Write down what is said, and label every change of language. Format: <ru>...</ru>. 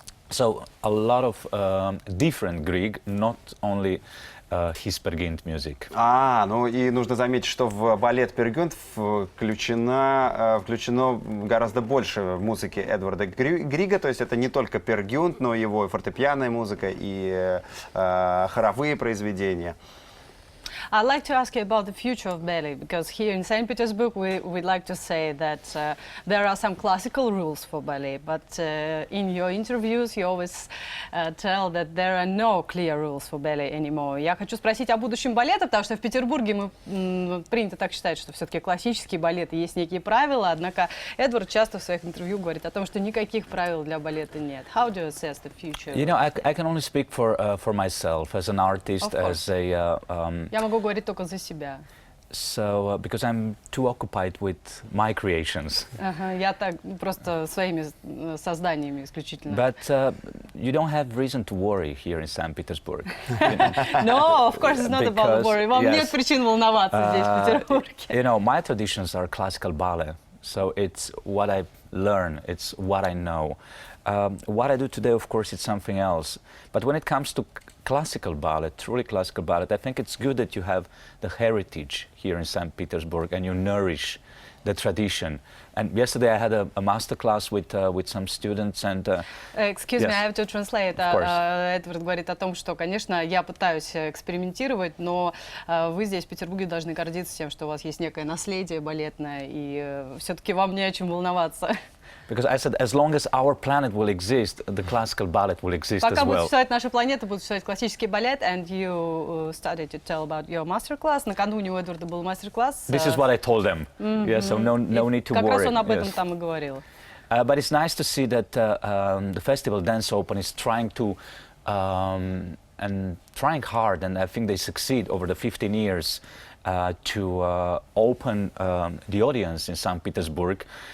<en>So a lot of different Grieg, not only his Peer Gynt music.</en> <ru>Ну и нужно заметить, что в балет Peer Gynt включено гораздо больше музыки Эдварда Грига, то есть это не только Peer Gynt, но и его фортепианная музыка и хоровые произведения.</ru> <en>I'd like to ask you about the future of ballet, because here in St. Petersburg we'd like to say that there are some classical rules for ballet, but in your interviews you always tell that there are no clear rules for ballet anymore.</en> <ru>Я хочу спросить о будущем балета, потому что в Петербурге принято так считать, что все-таки классические балеты есть некие правила, однако Эдвард часто в своих интервью говорит о том, что никаких правил для балета нет.</ru> <en>How do you assess the future? You know, I can only speak for myself as an artist, as a...</en> <ru>Я могу говорить только за себя.</ru> <en>So, because I'm too occupied with my creations.</en> <ru>Я так просто своими созданиями исключительно.</ru> <en>But you don't have reason to worry here in St. Petersburg. No, of course it's not about worry.</en> <ru>Вам нет причин волноваться здесь, в Петербурге.</ru> <en>You know, my traditions are classical ballet, so it's what I learn, it's what I know. What I do today, of course, it's something else. But when it comes to classical ballet, truly classical ballet, I think it's good that you have the heritage here in St. Petersburg and you nourish the tradition. And yesterday I had a master class with some students and... Excuse me, I have to translate.</en> <ru>Эдвард говорит о том, что, конечно, я пытаюсь экспериментировать, но вы здесь, в Петербурге, должны гордиться тем, что у вас есть некое наследие балетное, и все-таки вам не о чем волноваться.</ru> <en>Because I said, as long as our planet will exist, the classical ballet will exist as well.</en> <ru>Пока будет существовать наша планета, будет существовать классический балет,</ru> <en>and you started to tell about your master-class.</en> <ru>Накануне у Эдварда был мастер-класс.</ru> <en>This is what I told them. Yeah, so no need to worry.</en> <ru>Как раз он об этом там и говорил.</ru> <en>But it's nice to see that the festival Dance Open is trying to and trying hard, and I think they succeed over the 15 years to open the audience in St. Petersburg.</en>